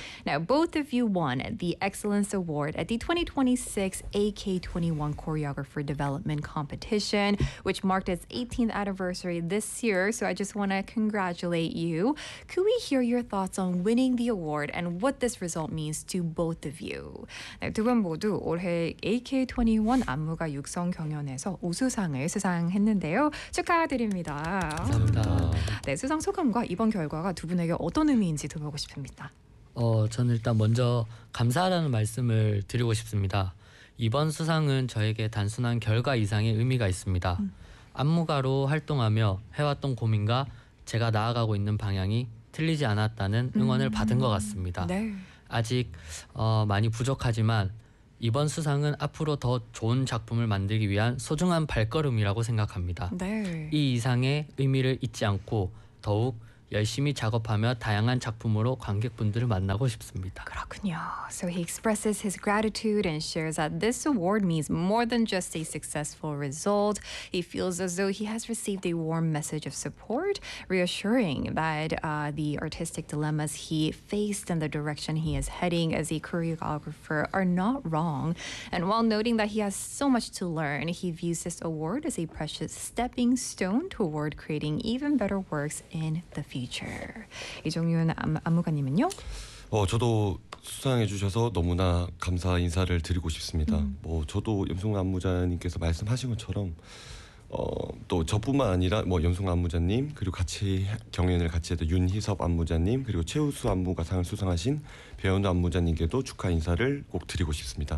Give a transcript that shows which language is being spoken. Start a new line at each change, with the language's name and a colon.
English: Now, both of you won the Excellence Award at the 2026 AK21 Choreographer Development Competition, which marked its 18th anniversary this year. So I just want to congratulate you. Could we hear your thoughts on winning the award and what this result means to both of you?
Korean: Now, 두 분 모두 올해 AK21 안무가 육성 경연에서 우수상을 수상했는데요. 축하드립니다. 감사합니다. 네, 수상 소감과 이번 결과가 두 분에게 어떤 의미인지 들어보고 싶습니다. 저는 일단 먼저 감사하다는 말씀을 드리고 싶습니다. 이번 수상은 저에게 단순한 결과 이상의 의미가 있습니다. 안무가로 활동하며 해왔던 고민과 제가 나아가고 있는 방향이 틀리지 않았다는 응원을 받은 것 같습니다. 네. 아직 많이 부족하지만 이번 수상은 앞으로 더 좋은 작품을 만들기 위한 소중한 발걸음이라고 생각합니다. 네. 이 이상의 의미를 잊지 않고 더욱 열심히 작업하며 다양한 작품으로 관객분들을 만나고 싶습니다. 그렇군요.
English: So he expresses his gratitude and shares that this award means more than just a successful result. He feels as though he has received a warm message of support, reassuring that the artistic dilemmas he faced and the direction he is heading as a choreographer are not wrong. And while noting that he has so much to learn, he views this award as a precious stepping stone toward creating even better works in the future.
Korean: feature. 이종윤 안무가님은요? 저도 수상해 주셔서 너무나 감사 인사를 드리고 싶습니다. 뭐 저도 염승우 안무자님께서 말씀하신 것처럼 또 저뿐만 아니라 뭐 염승우 안무자님 그리고 같이 경연을 같이 했던 윤희섭 안무자님 그리고 최우수 안무가상을 수상하신 배현우 안무자님께도 축하 인사를 꼭 드리고 싶습니다.